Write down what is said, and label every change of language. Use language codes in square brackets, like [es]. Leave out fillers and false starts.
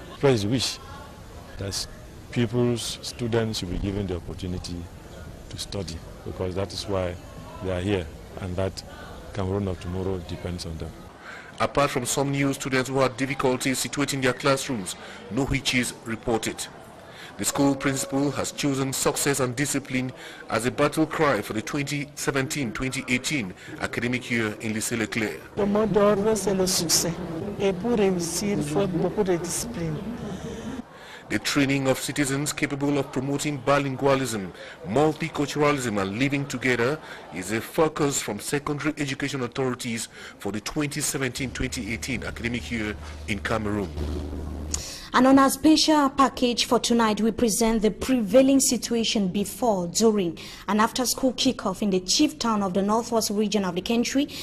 [en] Please wish that pupils, students should be given the opportunity to study, because that is why they are here, and that Cameroon of tomorrow depends on them. Apart from some new students who had difficulties situating their classrooms, no hitches reported. The school principal has chosen success and discipline as a battle cry for the 2017-2018 academic year in Lycée Leclerc. [fr] Le mot d'ordre, c'est le succès. Et pour réussir, il faut beaucoup de discipline. [en] The training of citizens capable of promoting bilingualism, multiculturalism and living together is a focus from secondary education authorities for the 2017-2018 academic year in Cameroon. And on our special package for tonight, we present the prevailing situation before, during, and after school kickoff in the chief town of the northwest region of the country.